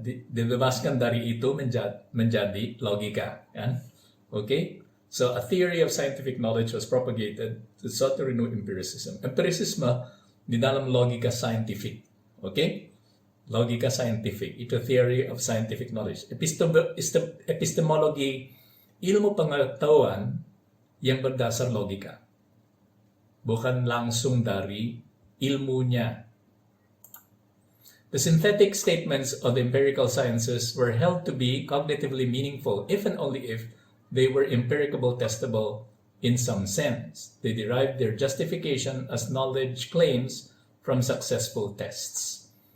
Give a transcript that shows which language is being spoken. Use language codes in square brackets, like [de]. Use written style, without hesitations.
[id] Dibebaskan dari itu menjadi logika. Kan? Okay? [en] So a theory of scientific knowledge was propagated to sought to renew empiricism. [id] Empiricism di dalam logika scientific. Okay? Logika scientific. Ito [en] theory of scientific knowledge. [id] Epistemology, ilmu pengetahuan yang berdasar logika. Bukan langsung dari ilmunya. [en] The synthetic statements of the empirical sciences were held to be cognitively meaningful if and only if they were empirical testable in some sense. They derived their justification as knowledge claims from successful tests.